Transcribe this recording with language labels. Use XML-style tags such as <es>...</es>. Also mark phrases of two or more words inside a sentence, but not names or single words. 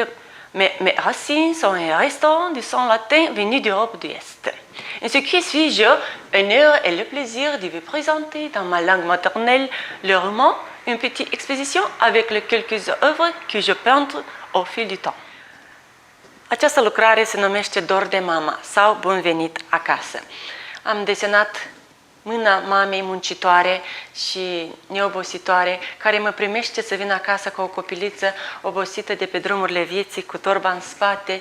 <fr>Mais mes racines sont et restent du son latin venu d'Europe de l'Est. Et ce qui suit, j'ai l'honneur et le plaisir de vous présenter dans ma langue maternelle le roman, une petite exposition avec les quelques œuvres que je peins au fil du temps.</fr> <ro>Această lucrare se numește Dor de mama sau Bun venit acasă. Am desenat mâna mamei muncitoare și neobositoare, care mă primește să vin acasă cu o copiliță obosită de pe drumurile vieții, cu torba în spate.</ro>